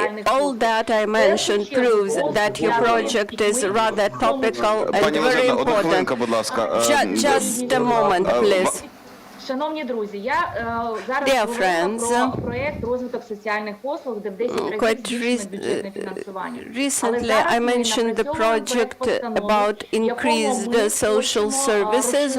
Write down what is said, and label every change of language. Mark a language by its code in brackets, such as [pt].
[en] All that I mentioned proves that your project is rather topical and very important. Just a moment, please. [uk] Шановні друзі, я зараз говорила про проєкт розвиток соціальних послуг, де в 10 разів збільшено бюджетне фінансування. [en] Recently, I mentioned the project about increased social services.